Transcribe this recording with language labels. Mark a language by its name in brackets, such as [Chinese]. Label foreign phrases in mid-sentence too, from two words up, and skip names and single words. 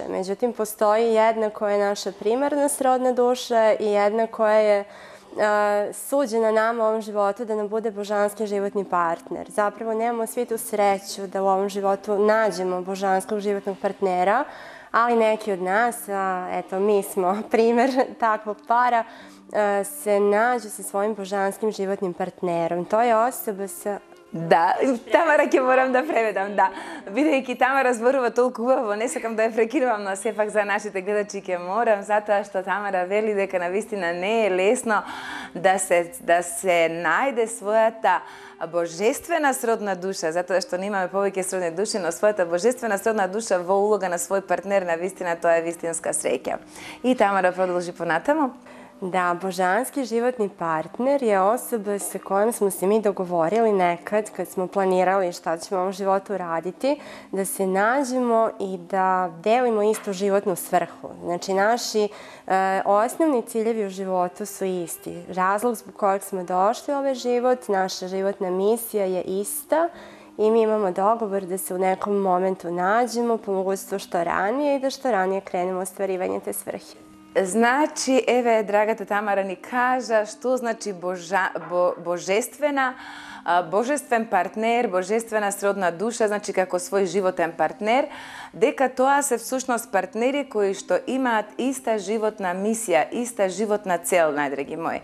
[Serbian] Međutim, postoji jedna koja je naša primarna srodna duša i jedna koja je suđena nama u ovom životu da nam bude božanski životni partner. Zapravo nemamo svi tu sreću da u ovom životu nađemo božanskog životnog partnera, ali neki od nas, eto mi smo primer takvog para, se nađu sa svojim božanskim životnim partnerom. To je osoba sa... [Macedonian] Да, Тамара ќе морам да преведам, да. Бидејќи Тамара зборува толку убаво, не сакам да ја прекинувам, но сепак за нашите гледачи ќе морам, затоа што Тамара вели дека навистина не е лесно да се најде својата божествена сродна душа, затоа што немаме повеќе сродни души, но својата божествена сродна душа во улога на свој партнер, навистина тоа е вистинска среќа. И Тамара продолжи понатаму. [Serbian] Da, božanski životni partner je osoba sa kojom smo se mi dogovorili nekad kad smo planirali šta ćemo u ovom životu raditi, da se nađemo i da delimo istu životnu svrhu. Znači, naši osnovni ciljevi u životu su isti. Razlog zbog kojeg smo došli u ovaj život, naša životna misija je ista i mi imamo dogovor da se u nekom momentu nađemo, po mogućstvu što ranije i da što ranije krenemo u ostvarivanje te svrhe. [Macedonian] Значи, еве, драгата Тамара ни кажа што значи божествен партнер, божествена сродна душа, значи како свој животен партнер, дека тоа се всушност партнери кои што имаат иста животна мисија, иста животна цел, најдраги мои.